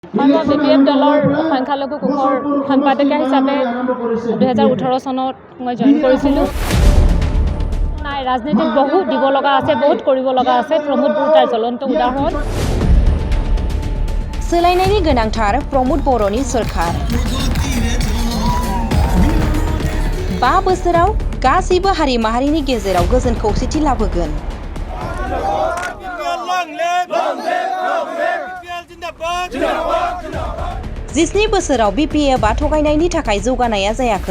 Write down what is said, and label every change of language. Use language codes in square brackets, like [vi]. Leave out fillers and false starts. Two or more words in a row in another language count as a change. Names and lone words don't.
[as] মই BPF দলৰ সংখ্যালঘু কোষৰ সম্পাদিকা হিচাপে 2018 চনত মই জইন কৰিছিলোঁ। নাই, ৰাজনীতিত বহুত দিব লগা আছে, বহুত কৰিব লগা আছে। प्रमोद बर তাৰ জ্বলন্ত উদাহৰণ। [brx] सोलायनायनि गोनांथार प्रमोद बर'नि सोरखार। 5 बोसोराव गासैबो हारि माहारिनि गेजेराव गोजोन खौसेथि लाबोगोन। 17 बोसोराव BPF आ थगायनायनि थाखाय जौगानाया जायाखै।